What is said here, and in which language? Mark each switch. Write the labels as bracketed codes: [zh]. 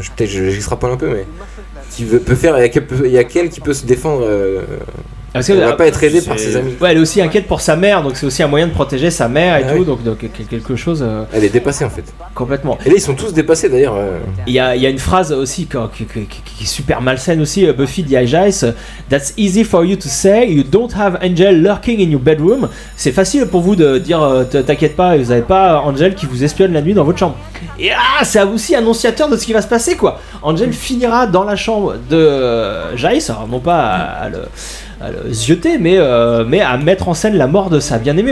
[fr] Peut-être j'extrapole un peu, mais. Il y a qu'elle qui peut se défendre. Elle va pas être aidée par ses amis. Ouais, elle est aussi inquiète pour sa mère, donc c'est aussi un moyen de protéger sa mère et tout. Oui. Donc quelque chose. Elle est dépassée en fait. Complètement. Et là, ils sont tous dépassés d'ailleurs. Il y a une phrase aussi qui est super malsaine aussi. Buffy dit à Giles, [en] "That's easy for you to say. You don't have Angel lurking in your bedroom." [fr] C'est facile pour vous de dire, t'inquiète pas, vous avez pas Angel qui vous espionne la nuit dans votre chambre. Et là, c'est aussi annonciateur de ce qui va se passer quoi. Angel finira dans la chambre de Giles, non pas à le zioter, mais à mettre en scène la mort de sa bien-aimée.